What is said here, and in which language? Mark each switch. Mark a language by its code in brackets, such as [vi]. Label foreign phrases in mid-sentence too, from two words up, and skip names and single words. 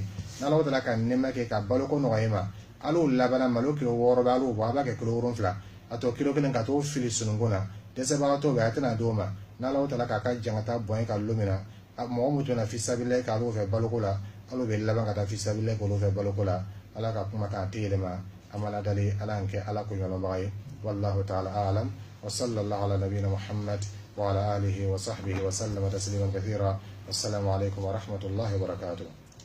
[bm] n'ala ta'ala ka nɛɛma kɛ ka baloko nɔgɔya ma al'o labanna malo kilo 6 bɛ al'o bɔ a b'a kɛ kilo 7 a tɔ kilo 1 ka t'o fili sununkun na dɛsɛbagatɔw bɛ a tɛna d'o ma n'ala ta'ala k'a ka jangata bɔn ka lo min na mɔgɔ min tɛna fisabilillahi k'al'o fɛ baloko la al'o bɛ laban ka taa fisabilillahi k'olu fɛ baloko la ala ka kuma kan a tɛ yɛlɛma a ma ladali ala y'an kɛ ala ko ɲɔgɔnbaga ye [ar] والله تعالى أعلم وصلى الله على نبينا محمد وعلى آله وصحبه وسلم تسليما كثيرا والسلام عليكم ورحمة الله وبركاته